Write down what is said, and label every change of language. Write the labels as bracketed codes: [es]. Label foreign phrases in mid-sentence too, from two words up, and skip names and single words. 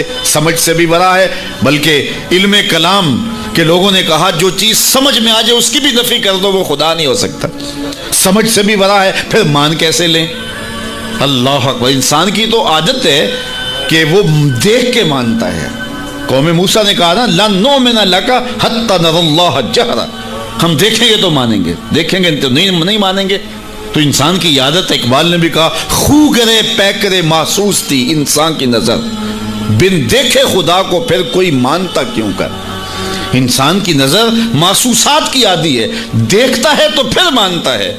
[ur] سمجھ سے بھی بڑا ہے، بلکہ علم کلام کہ لوگوں نے کہا جو چیز سمجھ میں آ جائے اس کی بھی نفی کر دو وہ خدا نہیں ہو سکتا، سمجھ سے بھی بڑا ہے، پھر مان کیسے لیں؟ [ar] اللہ اکبر! [ur] انسان کی تو عادت ہے کہ وہ دیکھ کے مانتا ہے۔ قوم موسیٰ نے کہا نا [ar] لن نؤمن لک حتی نری اللہ جہرا، [ur] ہم دیکھیں گے تو مانیں گے، دیکھیں گے تو نہیں مانیں گے۔ تو انسان کی عادت، اقبال نے بھی کہا خو گرے پے کرے محسوس تھی انسان کی نظر، بن دیکھے خدا کو پھر کوئی مانتا کیوں کر۔ انسان کی نظر محسوسات کی عادی ہے، دیکھتا ہے تو پھر مانتا ہے۔